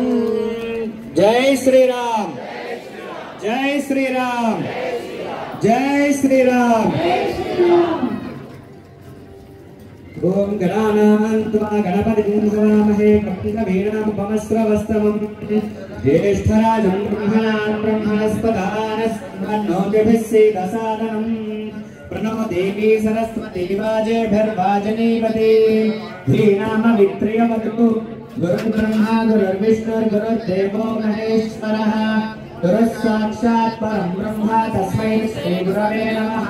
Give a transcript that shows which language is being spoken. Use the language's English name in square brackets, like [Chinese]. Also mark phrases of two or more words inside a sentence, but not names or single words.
[Hindi] జై శ్రీరామ్, జై శ్రీరామ్, జై శ్రీరామ్. [Sanskrit] ఓం గణానాన్త్వా గణపతిం హవామహే కపికవీనాముపమస్రవస్తమం జ్యేష్ఠరాజం బ్రహ్మణాన్ బ్రహ్మణస్పదానస్మన్నోతిభిः सीदसादनं प्रणो देवी सरस्वती वाजेभिर्वाजनीपति धीनामवित्रियवतु गुरुर्ब्रह्मा गुरुर्विष्णुर्गुरुर्देवो महेश्वरः गुरुः साक्षात् परं ब्रह्म तस्मै श्रीगुरवे नमः.